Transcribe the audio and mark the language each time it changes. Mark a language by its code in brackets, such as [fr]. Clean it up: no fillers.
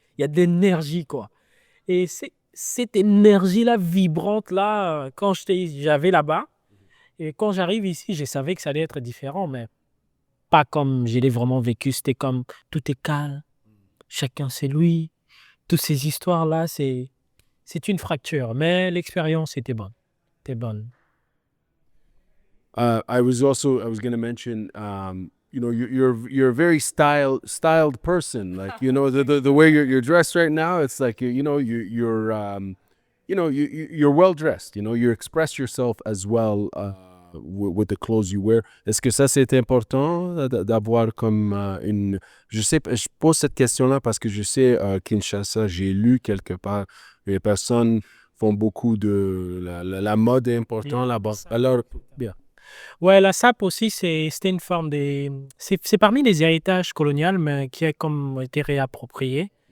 [fr] Il y a de l'énergie, quoi. Et cette énergie-là, vibrante-là, quand j'avais là-bas, et quand j'arrive ici, je savais que ça allait être différent, mais pas comme je l'ai vraiment vécu. C'était comme, tout est calme, chacun c'est lui. Toutes ces histoires-là, c'est une fracture, mais l'expérience était bonne. C'était bonne. [en] I was going to mention, you're a very styled person. Like, the way you're dressed right now, it's like, you're well dressed. You express yourself as well with the clothes you wear. [fr] Est-ce que ça, c'est important d'avoir comme une... Je pose cette question-là parce que je sais, Kinshasa, j'ai lu quelque part, les personnes font beaucoup de... La mode est importante là-bas. Alors, bien. Ouais, la sape aussi, c'était une forme de... C'est parmi les héritages coloniaux, mais qui a comme été réapproprié.